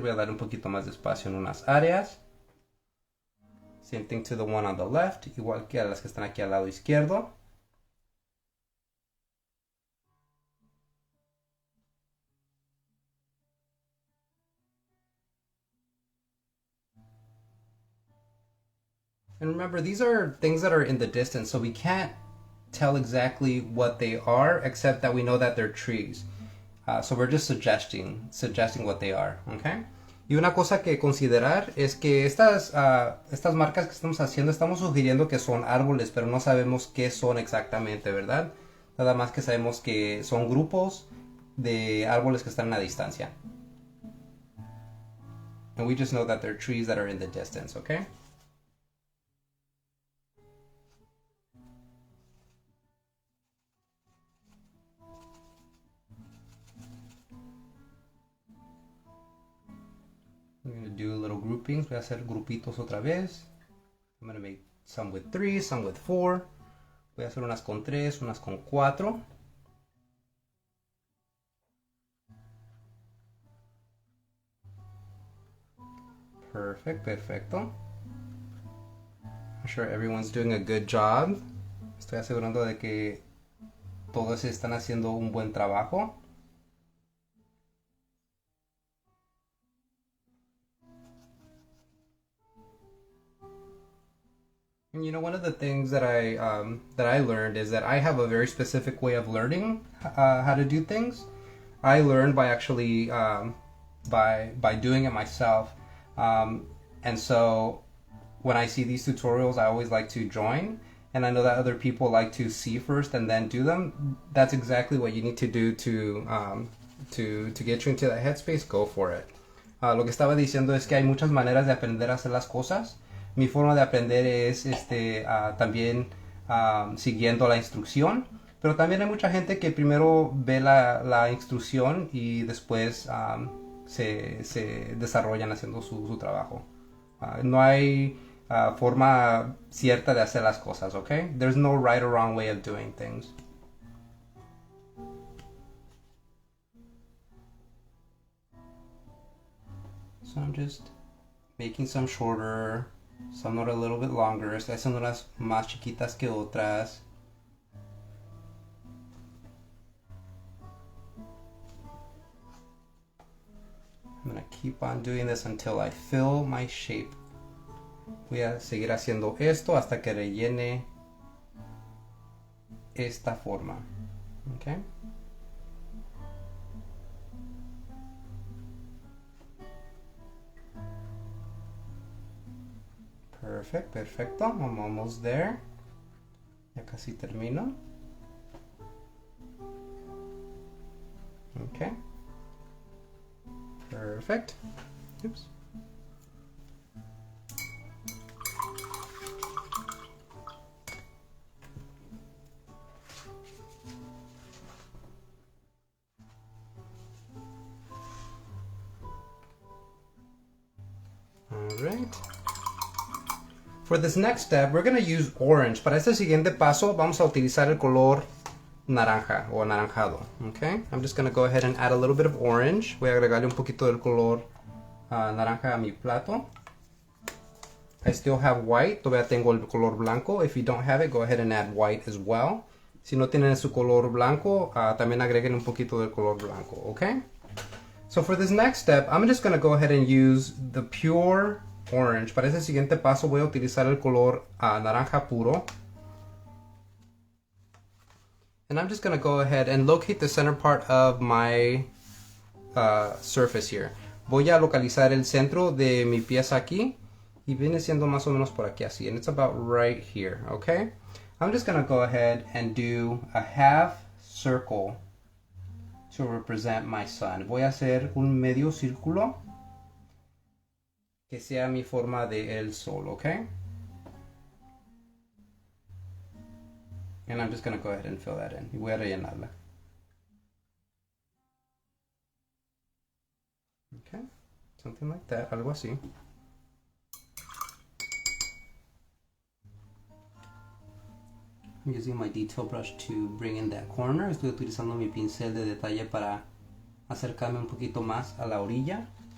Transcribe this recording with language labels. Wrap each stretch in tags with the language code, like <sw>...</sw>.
<es>Voy a dar un poquito más de espacio en unas áreas.</es> <en>Same thing to the one on the left,</en> <es>igual que a las que están aquí al lado izquierdo.</es> <en>And remember, these are things that are in the distance, so we can't tell exactly what they are, except that we know that they're trees. So we're just suggesting what they are, okay?</en> <es>Y una cosa que considerar es que estas marcas que estamos haciendo, estamos sugiriendo que son árboles, pero no sabemos qué son exactamente, ¿verdad? Nada más que sabemos que son grupos de árboles que están a distancia.</es> <en>And we just know that they're trees that are in the distance, okay? I'm going to do little groupings.</en> <es>Voy a hacer grupitos otra vez.</es> <en>I'm going to make some with 3, some with 4.</en> <es>Voy a hacer unas con 3, unas con 4.</es> <en>Perfect, perfecto. I'm sure everyone's doing a good job.</en> <es>Estoy asegurando de que todos están haciendo un buen trabajo.</es> <en>And you know, one of the things that I learned is that I have a very specific way of learning how to do things. I learned by actually by doing it myself, and so when I see these tutorials, I always like to join. And I know that other people like to see first and then do them. That's exactly what you need to do to get you into that headspace. Go for it.</en> <es>Lo que estaba diciendo es que hay muchas maneras de aprender a hacer las cosas. Mi forma de aprender es también siguiendo la instrucción, pero también hay mucha gente que primero ve la instrucción y después se desarrollan haciendo su trabajo. No hay forma cierta de hacer las cosas, okay?</es> <en>There's no right or wrong way of doing things. So I'm just making some shorter. Some are a little bit longer.</en> <es>Estoy haciendo unas más chiquitas que otras.</es> <en>I'm gonna keep on doing this until I fill my shape.</en> <es>Voy a seguir haciendo esto hasta que rellene esta forma.</es> <en>Okay. Perfect, perfecto. I'm almost there.</en> <es>Ya casi termino.</es> <en>Okay. Perfect. Oops. All right. For this next step, we're going to use orange.</en> <es>Para este siguiente paso, vamos a utilizar el color naranja o anaranjado.</es> <en>Okay? I'm just going to go ahead and add a little bit of orange.</en> <es>Voy a agregarle un poquito del color naranja a mi plato.</es> <en>I still have white.</en> <es>Todavía tengo el color blanco.</es> <en>If you don't have it, go ahead and add white as well.</en> <es>Si no tienen su color blanco, también agreguen un poquito del color blanco.</es> <en>Okay? So for this next step, I'm just going to go ahead and use the pure orange.</en> <es>Para ese siguiente paso voy a utilizar el color naranja puro.</es> <en>And I'm just going to go ahead and locate the center part of my surface here.</en> <es>Voy a localizar el centro de mi pieza aquí. Y viene siendo más o menos por aquí así.</es> <en>And it's about right here, okay? I'm just going to go ahead and do a half circle to represent my sun.</en> <es>Voy a hacer un medio círculo que sea mi forma de el sol, okay?</es> <en>And I'm just going to go ahead and fill that in.</en> <es>Y voy a rellenarla.</es> <en>Okay, something like that,</en> <es>algo así.</es> <en>I'm using my detail brush to bring in that corner.</en> <es>Estoy utilizando mi pincel de detalle para acercarme un poquito más a la orilla.</es>